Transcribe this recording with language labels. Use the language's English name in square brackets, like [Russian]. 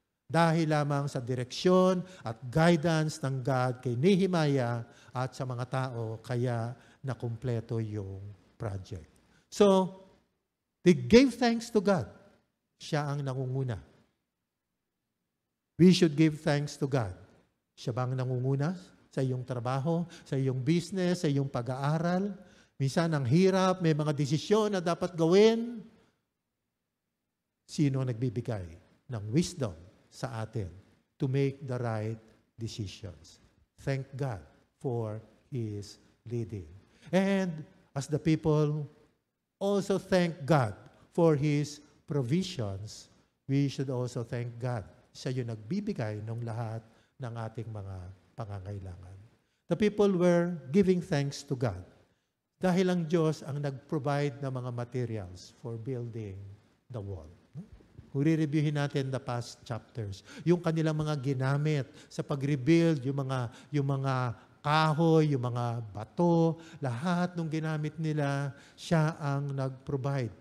[Filipino] Dahil lamang sa direksyon at guidance ng God kay Nehemiah at sa mga tao, kaya nakumpleto yung project. [English] So, they gave thanks to God. [Filipino] Siya ang nangunguna. [English] We should give thanks to God. [Filipino] Siya ba ang nangunguna sa iyong trabaho, sa iyong business, sa iyong pag-aaral? Minsan ang hirap, may mga desisyon na dapat gawin. Sino ang nagbibigay ng wisdom sa atin [English] to make the right decisions? Thank God for His leading. And as the people also thank God for His provisions, we should also thank God. [Filipino] Siya yung nagbibigay ng lahat ng ating mga pangangailangan. [English] The people were giving thanks to God [Filipino] dahil ang Diyos ang nag-provide ng mga [English] materials for building the wall. [Filipino] Kung re-reviewin natin [English] the past chapters, [Filipino] yung kanilang mga ginamit sa pag-rebuild, yung mga kahoy, yung mga bato, lahat ng ginamit nila, siya ang nag-provide.